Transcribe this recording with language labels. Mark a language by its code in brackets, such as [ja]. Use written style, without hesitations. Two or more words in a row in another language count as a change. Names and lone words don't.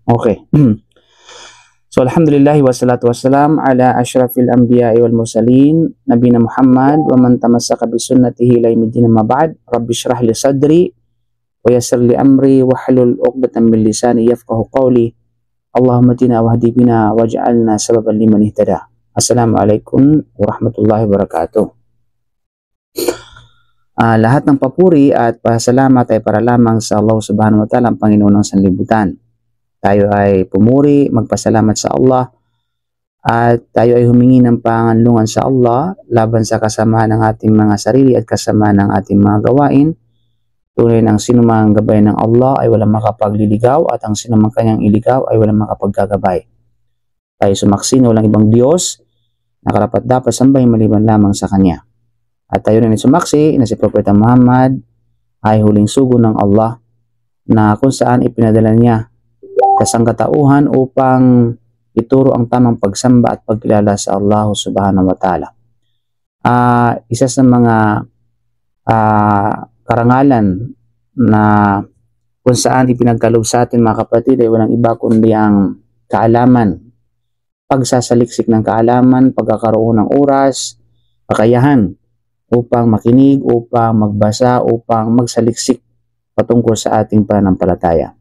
[ar] Okay. So الحمد لله والصلاة والسلام على أشرف الأنبياء والمرسلين نبينا محمد ومن تمسك بسنته إلى يوم ما بعد. رب اشرح لي صدري ويسر لي أمري واحلل عقدة من لساني يفقهوا قولي. اللهم اهدنا واهد بنا واجعلنا سببا لمن اهتدى. السلام عليكم ورحمة الله وبركاته. [tl] Lahat ng papuri at pasalamat ay para lamang sa Allah [ar] سبحانه وتعالى, [tl] ang Panginoon ng sanlibutan. Tayo ay pumuri, magpasalamat sa Allah, at tayo ay humingi ng panganlungan sa Allah laban sa kasamaan ng ating mga sarili at kasamaan ng ating mga gawain. Tunay ng sinumang gabay ng Allah ay walang makapagliligaw, at ang sinumang kanyang iligaw ay walang makapaggagabay. Tayo sumaksi na walang ibang Diyos na karapat-dapat sambahin maliban lamang sa Kanya. At tayo rin ay sumaksi na si Propeta Muhammad ay huling sugo ng Allah, na kung saan ipinadala niya kasangkatauhan upang ituro ang tamang pagsamba at pagkilala sa Allah [ar] سبحانه وتعالى. [tl] Isa sa mga karangalan na kung saan ipinagkaloob sa atin, mga kapatid, ay walang iba kundi ang kaalaman, pagsasaliksik ng kaalaman, pagkakaroon ng oras, kakayahan upang makinig, upang magbasa, upang magsaliksik patungkol sa ating pananampalataya.